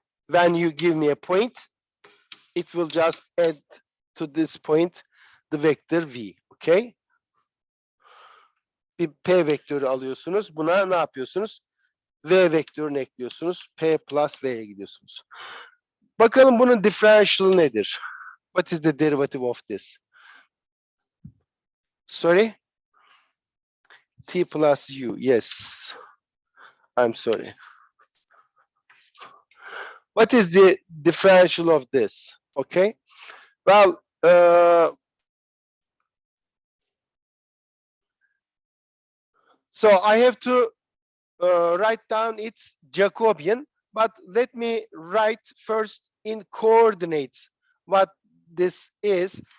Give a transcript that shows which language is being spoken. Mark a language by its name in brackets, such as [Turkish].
[English] When you give me a point, it will just add to this point the vector V. Okay. [Turkish] Bir P vektörü alıyorsunuz. Buna ne yapıyorsunuz? V vektörünü ekliyorsunuz. P plus V'ye gidiyorsunuz. Bakalım bunun differential nedir? [English] What is the derivative of this? Sorry? T plus U. Yes. I'm sorry. What is the differential of this? Okay. Well, so I have to write down its Jacobian, but let me write first in coordinates what this is.